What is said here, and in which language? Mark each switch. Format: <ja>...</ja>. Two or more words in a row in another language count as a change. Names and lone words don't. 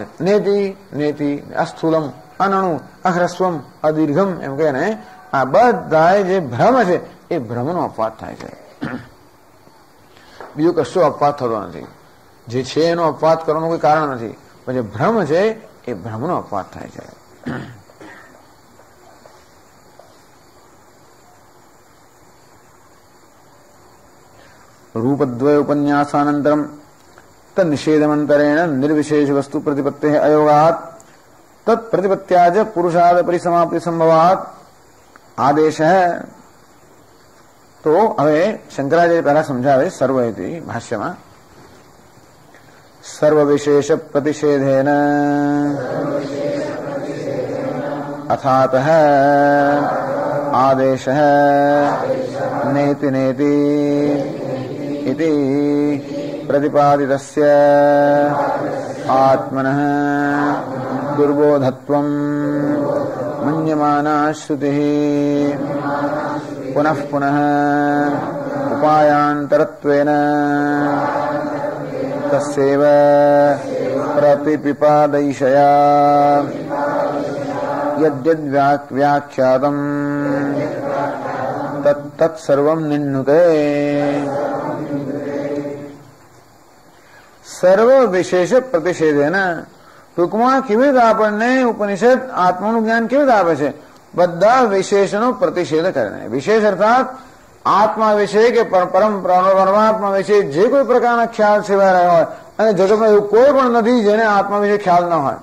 <sa>નેતિ નેતિ અસ્થૂલમ અનણુ અહ્રસ્વમ અદીર્ઘમ</sa> <gu>એમ કહે ને, આ બધા જે ભ્રમ છે એ ભ્રમનો અપવાદ થાય છે. બીજો કશો અપવાદ થતો નથી. જે છે એનો અપવાદ કરવાનું કોઈ કારણ નથી, પણ જે ભ્રમ છે એ ભ્રમનો અપવાદ થાય છે.</gu> <sa>रूपद्वय उपन्यासानन्तरं तन्निषेधमन्तरेण निर्विशेष वस्तु प्रतिपत्तेः अयोगात् तत्प्रतिपत्त्या च पुरुषाद परिसमाप्ति संभवात् आदेश है.</sa> <gu>तो હવે શંકરાચાર્ય પહેલા સમજાવે</gu> <sa>સર્વ ઇતિ</sa> <gu>ભાષ્યમાં,</gu> <sa>સર્વ વિશેષ પ્રતિષેધેન અથાતઃ આદેશ નેતિ નેતિ इति प्रतिपादितस्य आत्मनः दुर्बोधत्वं मन्यमाना श्रुतिः पुनः पुनः उपायान्तरत्वेन तस्यैव प्रतिपिपादयिषया यद्यद्व्याख्यातम् तत्सर्वं निन्नुते. સર્વ વિશેષ પ્રતિષેધેન,</sa> <gu>ટૂંકમાં કેવી રીતે આપણને ઉપનિષદ આત્માનું જ્ઞાન કેવી રીતે આપે છે? બધા વિશેષનો પ્રતિષેધ કરીને. વિશેષ અર્થાત આત્મા વિશે કે પરમાત્મા વિશે જે કોઈ પ્રકારના ખ્યાલ સેવાઈ રહ્યા હોય, અને જગતમાં એવું કોઈ પણ નથી જેને આત્મા વિશે ખ્યાલ ન હોય.</gu>